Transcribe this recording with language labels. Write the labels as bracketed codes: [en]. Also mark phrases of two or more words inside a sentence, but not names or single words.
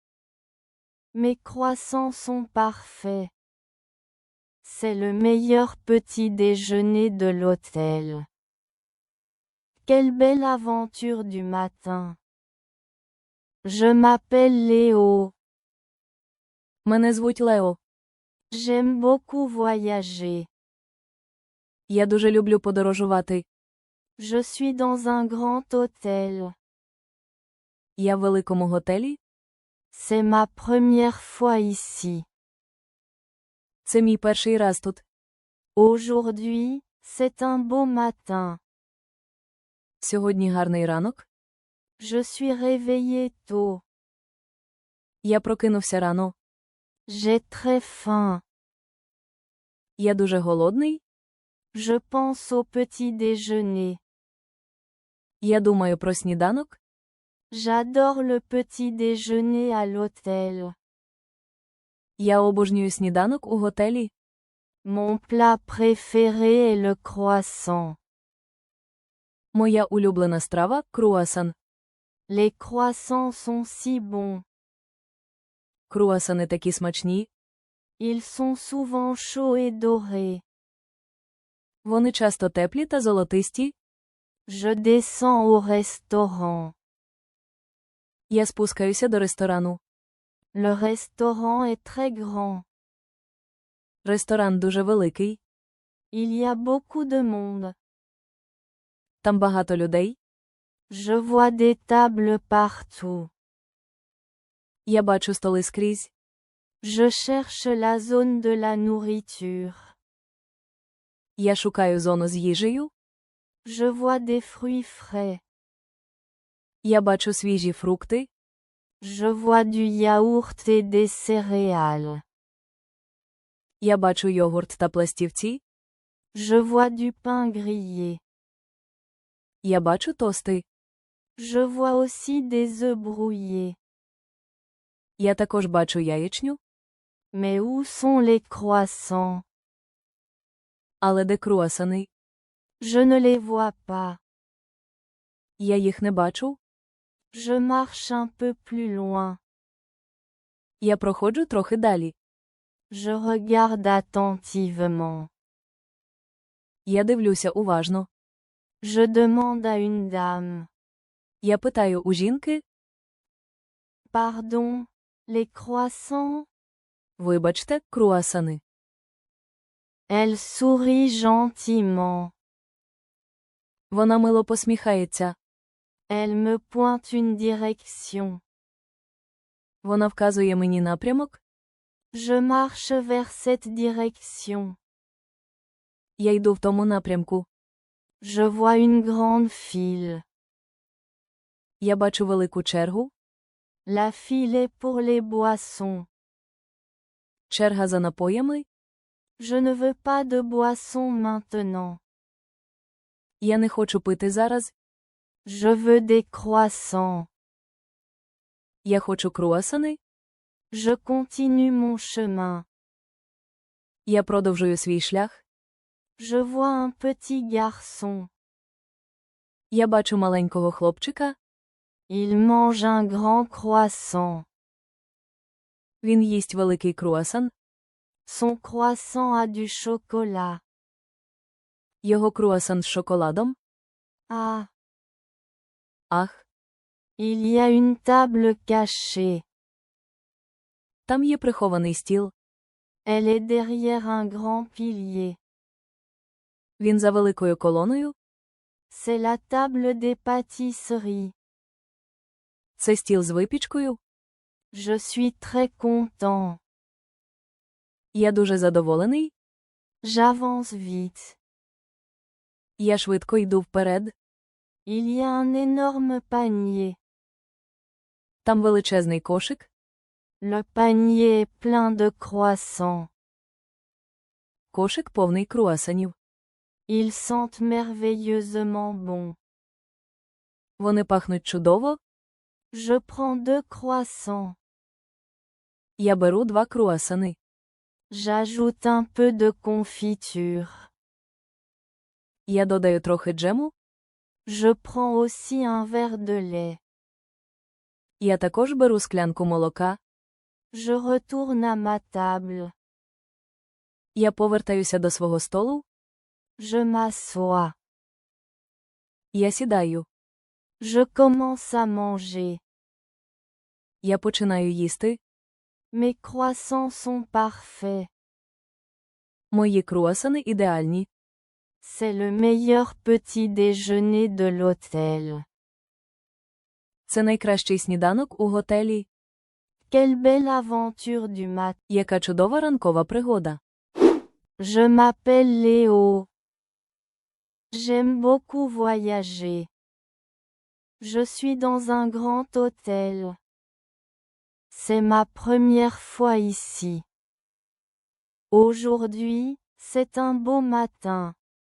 [fr] Mes croissants sont parfaits. C'est le meilleur petit déjeuner de l'hôtel. Quelle belle aventure du matin. Je m'appelle Léo. [uk] Мене звуть Лео. [fr] J'aime beaucoup voyager. [uk] Я дуже люблю подорожувати. [fr] Je suis dans un grand hôtel. [uk] Я в великому готелі. [fr] C'est ma première fois ici. [uk] Це мій перший раз тут. [fr] Aujourd'hui, c'est un beau matin. [uk] Сьогодні гарний ранок. [fr] Je suis réveillé tôt. [uk] Я прокинувся рано. [fr] J'ai très faim. [uk] Я дуже голодний. [fr] Je pense au petit déjeuner. [uk] Я думаю про сніданок. [fr] J'adore le petit déjeuner à l'hôtel. [uk] Я обожнюю сніданок у готелі. [fr] Mon plat préféré est le croissant. [uk] Моя улюблена страва – круасан. [fr] Les croissants sont si bons. [uk] Круасани такі смачні. [fr] Ils sont souvent chauds et dorés. [uk] Вони часто теплі та золотисті. [fr] Je descends au restaurant. [uk] Я спускаюся до ресторану. [fr] Le restaurant est très grand. [uk] Ресторан дуже великий. [fr] Il y a beaucoup de monde. [uk] Там багато людей. [fr] Je vois des tables partout. [uk] Я бачу столи скрізь. [fr] Je cherche la zone de la nourriture. [uk] Я шукаю зону з їжею. [fr] Je vois des fruits frais. [uk] Я бачу свіжі фрукти. [fr] Je vois du yaourt et des céréales. [uk] Я бачу йогурт та пластівці. [fr] Je vois du pain grillé. [uk] Я бачу тости. [fr] Je vois aussi des œufs brouillés. [uk] Я також бачу яєчню. [fr] Mais où sont les croissants? [uk] Але де круасани? [fr] Je ne les vois pas. [uk] Я їх не бачу. [fr] Je marche un peu plus loin. [uk] Я проходжу трохи далі. [fr] Je regarde attentivement. [uk] Я дивлюся уважно. [fr] Je demande à une dame. [uk] Я питаю у жінки. [fr] Pardon, les croissants? [uk] Вибачте, круасани. [fr] Elle sourit gentiment. [uk] Вона мило посміхається. [fr] Elle me pointe une direction. [uk] Вона вказує мені напрямок. [fr] Je marche vers cette direction. [uk] Я йду в тому напрямку. [fr] Je vois une grande file. [uk] Я бачу велику чергу. [fr] La file est pour les boissons. [uk] Черга за напоями. [fr] Je ne veux pas de boissons maintenant. [uk] Я не хочу пити зараз. [fr] Je veux des croissants. [uk] Я хочу круасани. [fr] Je continue mon chemin. [uk] Я продовжую свій шлях. [fr] Je vois un petit garçon. [uk] Я бачу маленького хлопчика. [fr] Il mange un grand croissant. [uk] Він їсть великий круасан. [fr] Son croissant a du chocolat. [uk] Його круасан з шоколадом. Ah, Ах, [fr] il y a une table cachée. [uk] там є прихований стіл. [fr] Elle est derrière un grand pilier. [uk] Він за великою колоною. [fr] C'est la table des pâtisseries. [uk] Це стіл з випічкою. [fr] Je suis très content. [uk] Я дуже задоволений. [fr] J'avance vite. [uk] Я швидко йду вперед. [fr] Il y a un énorme panier. [uk] Там величезний кошик. [fr] Le panier est plein de croissants. [uk] Кошик повний круасанів. [fr] Ils sentent merveilleusement bon. [uk] Вони пахнуть чудово. [fr] Je prends 2 croissants. [uk] Я беру 2 круасани. [fr] J'ajoute un peu de confiture. [uk] Я додаю трохи джему. [fr] Je prends aussi un verre de lait. [uk] Я також беру склянку молока. [fr] Je retourne à ma table. [uk] Я повертаюся до свого столу. [fr] Je m'assois. [uk] Я сідаю. [fr] Je commence à manger. [uk] Я починаю їсти. [fr] Mes croissants sont parfaits. [uk] Мої круасани ідеальні. [fr] C'est le meilleur petit déjeuner de l'hôtel. [uk] Це найкращий сніданок у готелі. [fr] Quelle belle aventure du matin. [uk] Яка чудова ранкова пригода. [fr] Je m'appelle Léo. J'aime beaucoup voyager. Je suis dans un grand hôtel. C'est ma première fois ici. Aujourd'hui, c'est un beau matin.